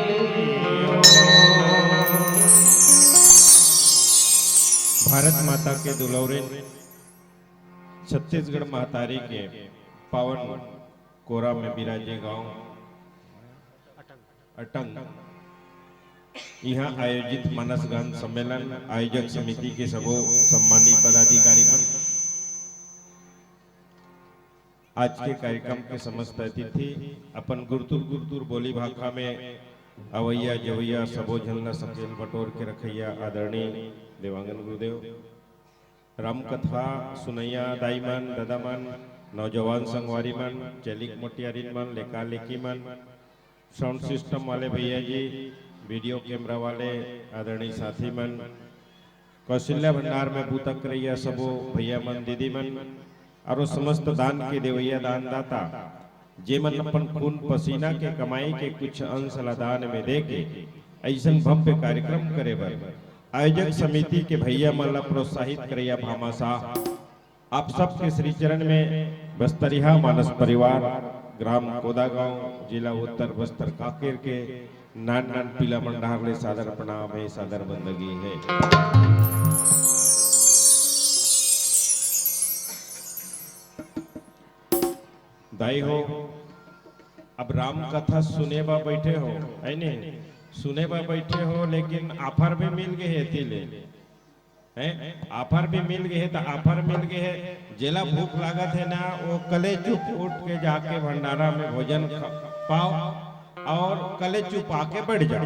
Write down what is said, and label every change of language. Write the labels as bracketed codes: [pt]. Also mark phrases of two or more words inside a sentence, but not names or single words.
[hne] भारत माता के दुलौरे छत्तीसगढ़ महातारी के पावन कोरा में बिराजे गांव अटंग यहाँ आयोजित मानस गान सम्मेलन आयोजक समिति के सबो सम्मानित पदाधिकारी मन, आज के कार्यक्रम के समस्त अतिथि, अपन गुरतुर बोली भाखा में अवैया जवैया सबो झलना सकेल बटोर के रखैया आदरणीय देवांगन गुरुदेव, राम कथा सुनैया दाई मन दादा मन, नौजवान संगवारी मन, चलिक मोटियारी मन, लेका लेकी मन, साउंड सिस्टम वाले भैया जी, वीडियो कैमरा वाले आदरणीय साथी मन, कौशल्या भंडार में बूतक रैया सबो भैया मन दीदी मन, और समस्त दान के देवैया दान दाता जे मन अपन खून पसीना के कमाई के कुछ अंश दान में दे के ऐसा भव्य कार्यक्रम करे बर आयोजक समिति के भैया मन ला प्रोत्साहित करैया भामाशाह आप सबके श्री चरण में बस्तरिया मानस परिवार ग्राम कोदागांव जिला उत्तर बस्तर काकेर के नान नान पीला मंडार ले सादर प्रणाम है, सादर बंदगी है। दाई हो अब राम कथा सुने बा बैठे हो, है नहीं सुने बा बैठे हो, लेकिन ऑफर भी मिल गए है तिले हैं, ऑफर भी मिल गए है, तो ऑफर मिल गए है जेला भूख लागत है ना वो कले चुप उठ के जाके भंडारा में भोजन पाओ और कले चुप आके बैठ जाओ।